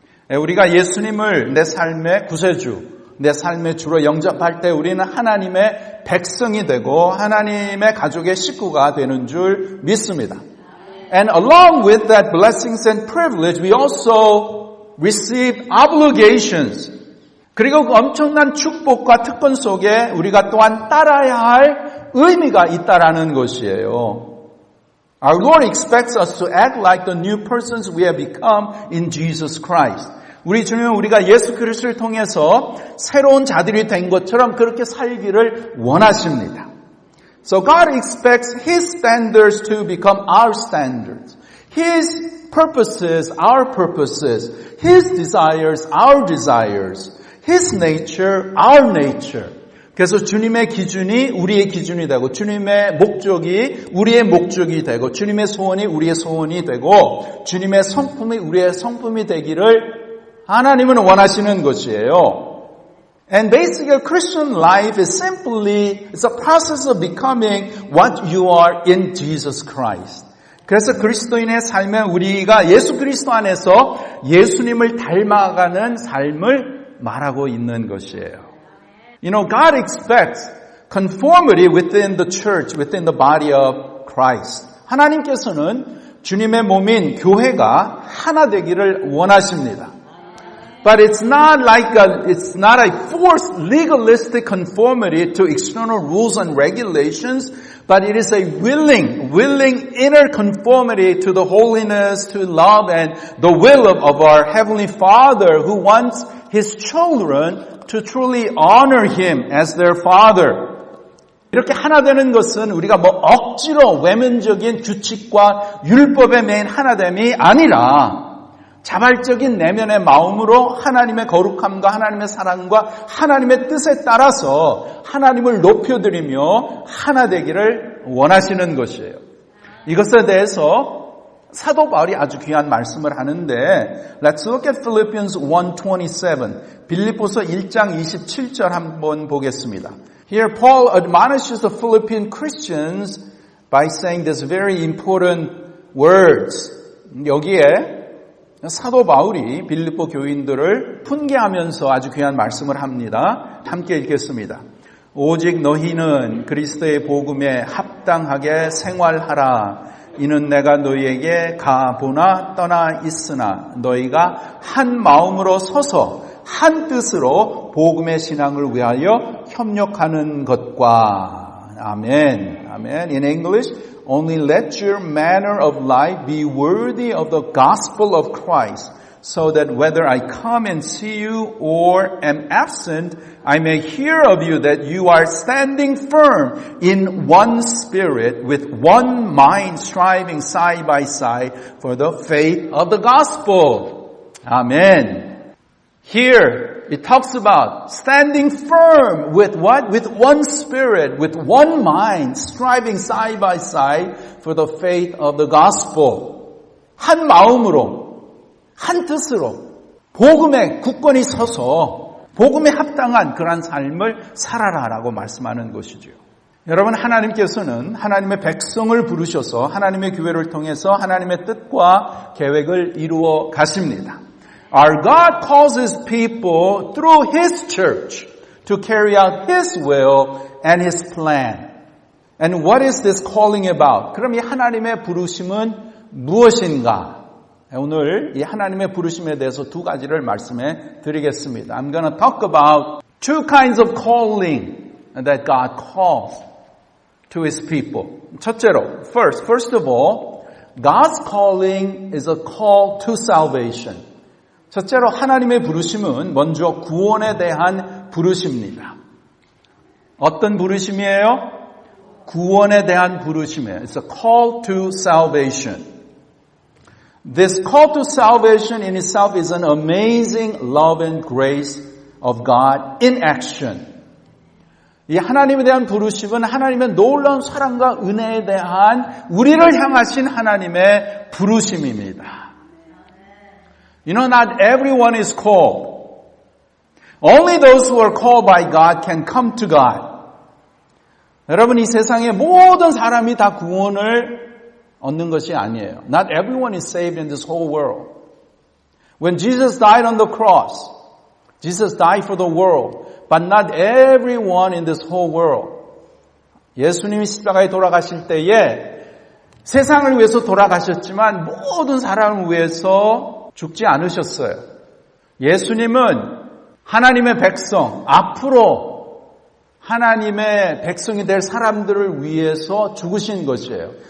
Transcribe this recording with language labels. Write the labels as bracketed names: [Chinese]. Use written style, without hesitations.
[Korean] 우리가 예수님을 내 삶의 구세주, 내 삶의 주로 영접할 때 우리는 하나님의 백성이 되고 하나님의 가족의 식구가 되는 줄 믿습니다. [English] And along with that blessings and privilege, we also receive obligations. [Korean] 그리고 그 엄청난 축복과 특권 속에 우리가 또한 따라야 할 의미가 있다라는 것이에요. [English] Our Lord expects us to act like the new persons we have become in Jesus Christ. [Korean] 우리 주님은 우리가 예수 그리스도를 통해서 새로운 자들이 된 것처럼 그렇게 살기를 원하십니다. [English] So God expects His standards to become our standards. His purposes, our purposes. His desires, our desires. His nature, our nature. [Korean] 그래서 주님의 기준이 우리의 기준이 되고 주님의 목적이 우리의 목적이 되고 주님의 소원이 우리의 소원이 되고 주님의 성품이 우리의 성품이 되기를 하나님은 원하시는 것이에요. [English] And basically Christian life is simply it's a process of becoming what you are in Jesus Christ. [Korean] 그래서 그리스도인의 삶은 우리가 예수 그리스도 안에서 예수님을 닮아가는 삶을 말하고 있는 것이에요. [English] You know, God expects conformity within the church, within the body of Christ. [Korean] 하나님께서는 주님의 몸인 교회가 하나 되기를 원하십니다. [English] But it's not a forced legalistic conformity to external rules and regulations, but it is a willing inner conformity to the holiness, to love and the will of our Heavenly Father who wants His children to truly honor Him as their Father. [Korean] 이렇게 하나 되는 것은 우리가 억지로 외면적인 규칙과 율법에 매인 하나됨이 아니라 자발적인 내면의 마음으로 하나님의 거룩함과 하나님의 사랑과 하나님의 뜻에 따라서 하나님을 높여드리며 하나 되기를 원하시는 것이에요. 이것에 대해서 사도 바울이 아주 귀한 말씀을 하는데 [English] Let's look at Philippians 1:27. [Korean] 빌립보서 1장 27절 한번 보겠습니다. [English] Here Paul admonishes the Philippian Christians by saying this very important words. [Korean] 여기에 사도 바울이 빌립보 교인들을 훈계하면서 아주 귀한 말씀을 합니다. 함께 읽겠습니다. 오직 너희는 그리스도의 복음에 합당하게 생활하라. 이는 내가 너희에게 가보나 떠나 있으나 너희가 한 마음으로 서서 한 뜻으로 복음의 신앙을 위하여 협력하는 것과 아멘. 아멘. [English] In English, only let your manner of life be worthy of the gospel of Christ, so that whether I come and see you or am absent, I may hear of you that you are standing firm in one spirit, with one mind, striving side by side for the faith of the gospel. Amen. Here, it talks about standing firm with what? With one spirit, with one mind, striving side by side for the faith of the gospel. [Korean] 한 마음으로, 한 뜻으로, 복음에 굳건히 서서 복음에 합당한 그러한 삶을 살아라라고 말씀하는 것이죠. 여러분, 하나님께서는 하나님의 백성을 부르셔서 하나님의 교회를 통해서 하나님의 뜻과 계획을 이루어 가십니다. [English] Our God calls His people through His church to carry out His will and His plan. And what is this calling about? [Korean] 그럼 이 하나님의 부르심은 무엇인가? 오늘 이 하나님의 부르심에 대해서 두 가지를 말씀해 드리겠습니다. [English] I'm going to talk about two kinds of calling that God calls to His people. [Korean] 첫째로, [English] first of all, God's calling is a call to salvation. [Korean] 첫째로 하나님의 부르심은 먼저 구원에 대한 부르심입니다. 어떤 부르심이에요? 구원에 대한 부르심이에요. [English] It's a call to salvation. This call to salvation in itself is an amazing love and grace of God in action. [Korean] 이 하나님에 대한 부르심은 하나님의 놀라운 사랑과 은혜에 대한 우리를 향하신 하나님의 부르심입니다. [English] You know, not everyone is called. Only those who are called by God can come to God. [Korean] 여러분, 이 세상의 모든 사람이 다 구원을 얻는 것이 아니에요. [English] Not everyone is saved in this whole world. When Jesus died on the cross, Jesus died for the world, but not everyone in this whole world. [Korean] 예수님이 십자가에 돌아가실 때에 세상을 위해서 돌아가셨지만 모든 사람을 위해서 죽지 않으셨어요. 예수님은 하나님의 백성, 앞으로 하나님의 백성이 될 사람들을 위해서 죽으신 것이에요.